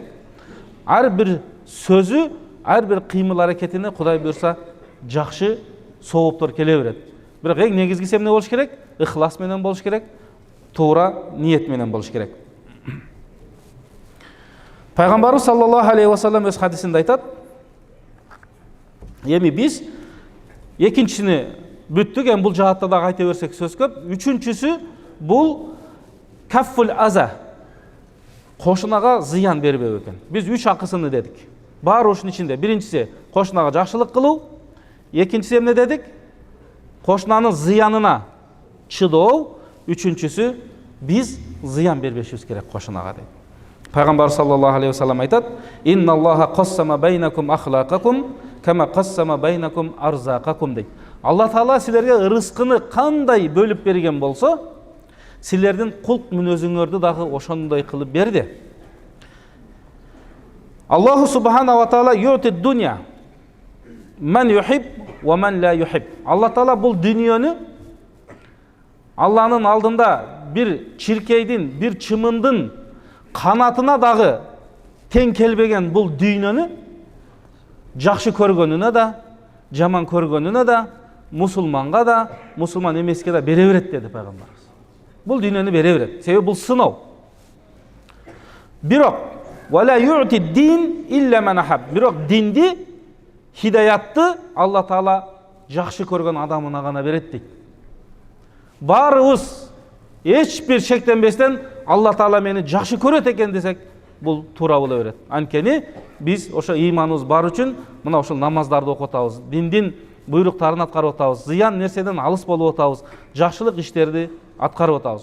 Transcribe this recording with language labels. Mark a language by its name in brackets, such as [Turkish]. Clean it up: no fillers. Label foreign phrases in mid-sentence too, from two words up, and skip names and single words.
[Kyrgyz] Ар бир сөзү, ар бир кыймыл аракетине Кудай буйрса жакшы сооптор келе берет. Бирок эң негизгиси эмне болуш керек? Ихлас менен болуш керек, туура ниет менен болуш керек. Пайгамбарыбыз [Arabic] صلى الله عليه وسلم [Kyrgyz] өз хадисинде айтат: эми биз экинчисини Бүттік, эми бул жаатта дагы айта берсек сөз көп. Үчүнчүсү бул [Arabic] كف الأذى. [Kyrgyz] Кошунага зыян бербөө экен. Биз 3 акысыны дедик. Бар ушунун ичинде. Биринчиси кошунага жакшылык кылуу, экинчиси эмне дедик? Кошунанын зыянына чыдоо, үчүнчүсү биз зыян бербешибиз керек кошунага дейт. Пайгамбар [Arabic] صلى الله عليه وسلم [Kyrgyz] айтат: [Arabic] "إن الله قسم بينكم أخلاقكم كما قسم بينكم أرزاقكم" дейт. [Kyrgyz] Алла Таала силерге ырыскыны кандай бөлүп берген болсо, силердин кулк мүнөзүңөрдү дагы ошондой кылып берди. [Arabic] الله سبحانه وتعالى يؤتي الدنيا من يحب ومن لا يحب. [Kyrgyz] Алла Таала бул дүйнөнү Алланын алдында бир чиркейдин, бир чымындын канатына дагы тең келбеген бул дүйнөнү жакшы көргөнүнө да, жаман көргөнүнө да, мусулманга да, мусулман эмеске да бере берет деди пайгамбарыбыз. Бул дүйнөнү бере берет. Себеби бул сыноо. Бирок [Arabic] ولا يؤتي الدين إلا من أحب. [Kyrgyz] Бирок динди, хидаятты Алла Таала жакшы көргөн адамына гана берет дейт. Барыбыз эч бир шектенбестен Алла Таала мени жакшы көрөт экен десек, бул туура боло берет. Анткени биз ошо ыйманыбыз бар үчүн мына ошол намаздарды окуп атабыз, диндин буйруктарын аткарып атабыз, зыян нерседен алыс болуп атабыз, жакшылык иштерди аткарып атабыз.